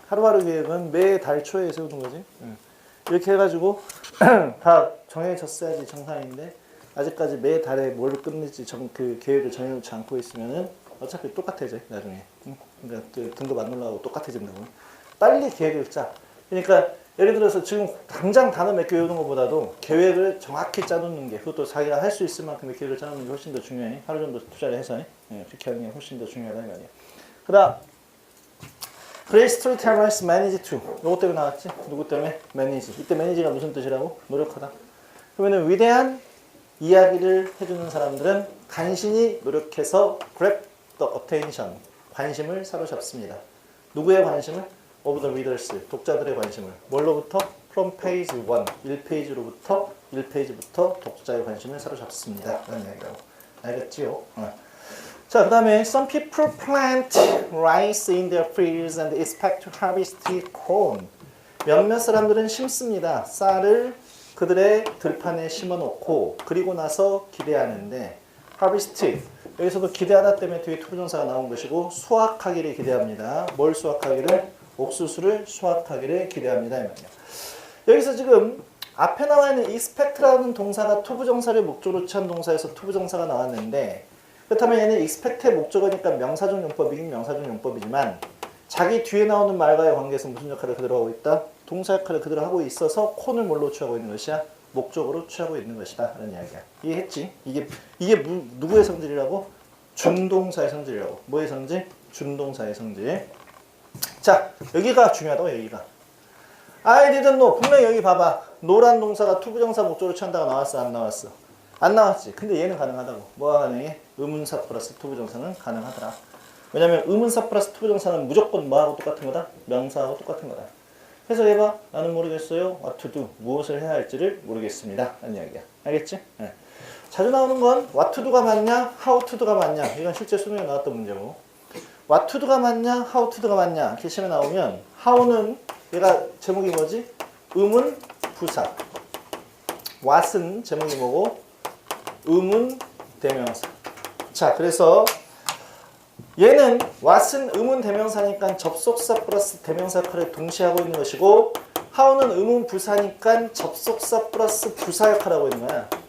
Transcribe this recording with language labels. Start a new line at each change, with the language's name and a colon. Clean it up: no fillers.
Korean: 하루하루 계획은 매달 초에 세우는 거지. 이렇게 해가지고 다 정해졌어야지 정상인데 아직까지 매달에 뭘 끝낼지 그 계획을 정해놓지 않고 있으면은 어차피 똑같아져 나중에. 그러니까 등급 안 올라가고 똑같아진다고. 빨리 계획을 짜. 그러니까 예를 들어서 지금 당장 단어 몇 개 외우는 것보다도 계획을 정확히 짜놓는 게, 그것도 자기가 할 수 있을 만큼의 계획을 짜놓는 게 훨씬 더 중요해. 하루 정도 투자를 해서 그렇게 하는 게 훨씬 더 중요하다는 거 아니야. 그 다음
English: Great storytellers manage to.
Korean: 요거 때문에 나왔지? 누구 때문에? manage. 이때 manage가 무슨 뜻이라고? 노력하다. 그러면은 위대한 이야기를 해주는 사람들은 간신히 노력해서
English: grab the attention.
Korean: 관심을 사로잡습니다. 누구의 관심을?
English: of the readers.
Korean: 독자들의 관심을. 뭘로부터?
English: from page 1.
Korean: 1페이지로부터 1페이지부터 독자의 관심을 사로잡습니다. 라는 이야기라고. 알겠지요? 자, 그 다음에
English: some people plant rice in their fields and expect to harvest corn.
Korean: 몇몇 사람들은 심습니다. 쌀을 그들의 들판에 심어놓고 그리고 나서 기대하는데 harvest. 여기서도 기대하다 때문에 뒤에 투부정사가 나온 것이고 수확하기를 기대합니다. 뭘 수확하기를? 옥수수를 수확하기를 기대합니다. 이 말이야. 여기서 지금 앞에 나와 있는 expect라는 동사가 투부정사를 목적으로 취한 동사에서 투부정사가 나왔는데 그렇다면 얘는 expect의 목적어니까 명사적 용법이긴 명사적 용법이지만 자기 뒤에 나오는 말과의 관계에서 무슨 역할을 그대로 하고 있다? 동사 역할을 그대로 하고 있어서 콘을 뭘로 취하고 있는 것이야? 목적으로 취하고 있는 것이다 라는 이야기야. 이해했지? 이게 누구의 성질이라고? 준동사의 성질이라고. 뭐의 성질? 준동사의 성질. 자, 여기가 중요하다고. 여기가
English: I didn't know.
Korean: 분명히 여기 봐봐. 노란 동사가 투부정사 목적으로 취한다고 나왔어? 안 나왔어? 안 나왔지. 근데 얘는 가능하다고. 뭐가 가능해? 의문사 플러스 투부정사는 가능하더라. 왜냐면 의문사 플러스 투부정사는 무조건 뭐하고 똑같은 거다? 명사하고 똑같은 거다. 그래서 얘가 나는 모르겠어요.
English: What to do.
Korean: 무엇을 해야 할지를 모르겠습니다. 라는 이야기야. 알겠지? 네. 자주 나오는 건
English: what to do
Korean: 가 맞냐?
English: how to do
Korean: 가 맞냐? 이건 실제 수능에 나왔던 문제고.
English: what to do
Korean: 가 맞냐?
English: how to do
Korean: 가 맞냐? 이렇게 시험에 나오면 how는 얘가 제목이 뭐지? 의문 부사. what은 제목이 뭐고? 의문 대명사. 자, 그래서 얘는 what은 의문 대명사니까 접속사 플러스 대명사 역할을 동시에 하고 있는 것이고 how는 의문 부사니까 접속사 플러스 부사 역할을 하고 있는 거야.